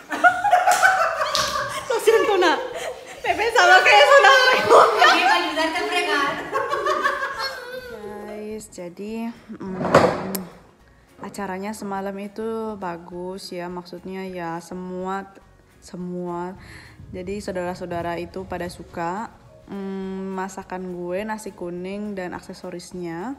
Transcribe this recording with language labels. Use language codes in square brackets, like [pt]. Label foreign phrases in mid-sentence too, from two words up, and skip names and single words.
[es] Lo siento, Nat. Me pensaba que es una fregona. Aquí para ayudarte a fregar. [id] Guys, jadi acaranya semalam itu bagus ya, maksudnya ya semua jadi saudara-saudara itu pada suka masakan gue, nasi kuning dan aksesorisnya.